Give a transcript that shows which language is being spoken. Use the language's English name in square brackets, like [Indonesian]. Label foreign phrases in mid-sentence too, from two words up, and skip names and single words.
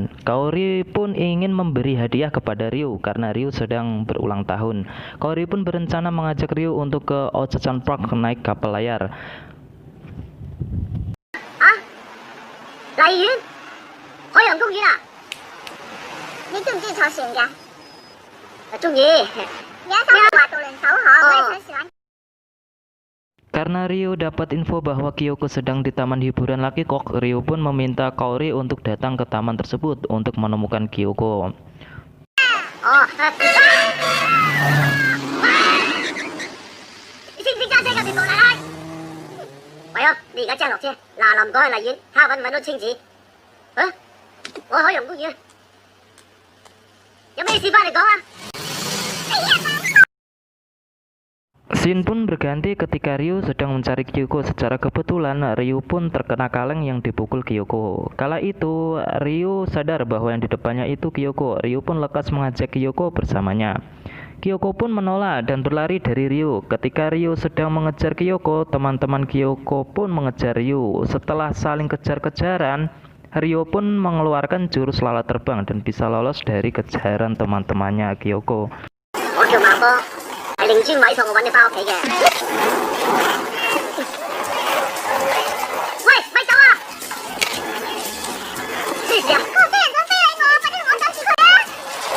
[Indonesian] Kaori pun ingin memberi hadiah kepada Ryu karena Ryu sedang berulang tahun. Kaori pun berencana mengajak Ryu untuk ke Ocean Park naik kapal layar. [Cantonese] 荔園、海洋公園啊！你中唔中意坐船㗎？中意。有一艘滑渡輪手河，我 [Indonesian] Karena Ryu dapat info bahwa Kyoko sedang di taman hiburan Lucky Cock, Ryu pun meminta Kaori untuk datang ke taman tersebut untuk menemukan Kyoko. [Cantonese] 哦，你識唔識揸車㗎，電部奶奶？喂啊，你而家即刻落車，嗱臨趕去荔園，睇下揾唔揾到青子。啊，我海洋公園，有咩事翻嚟講啊？ [Indonesian] Scene pun berganti ketika Ryu sedang mencari Kyoko. Secara kebetulan, Ryu pun terkena kaleng yang dipukul Kyoko. Kala itu, Ryu sadar bahwa yang di depannya itu Kyoko. Ryu pun lekas mengajak Kyoko bersamanya. Kyoko pun menolak dan berlari dari Ryu. Ketika Ryu sedang mengejar Kyoko, teman-teman Kyoko pun mengejar Ryu. Setelah saling kejar-kejaran, Ryu pun mengeluarkan jurus lalat terbang dan bisa lolos dari kejaran teman-temannya Kyoko. [Cantonese] 我叫孟波，係令專委託我揾你翻屋企嘅。喂，咪走啊！咩事啊？個飛人想飛起我，快啲同我擋住佢啊！啊！